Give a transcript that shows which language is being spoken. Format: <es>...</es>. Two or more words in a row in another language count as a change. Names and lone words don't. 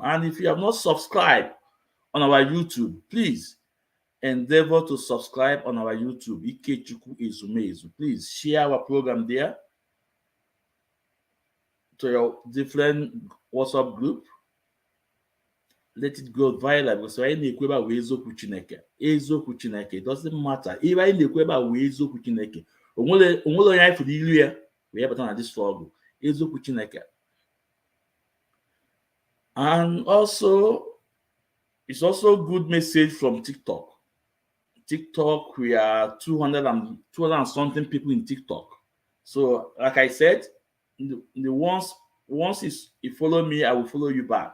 <en>And if you have not subscribed on our YouTube, please endeavor to subscribe on our YouTube, Ikechukwu Ezumezu. Please share our program there to your different WhatsApp group. let it go viral because</en> <ig>anyị na-ekwu ebe a wee eziokwu Chineke. Eziokwu Chineke,</ig> <en>it doesn't matter.</en> <ig>If anyị na-ekwu ebe a wee eziokwu Chineke, onwere onye anyị fụrụ ilu ya wee bata na</ig> <en>this struggle.</en> <ig>Eziokwu Chineke.</ig> <en>And also, it's also good message from TikTok. TikTok, we are 200 and something people in TikTok. So, like I said, the once you follow me, I will follow you back.</en>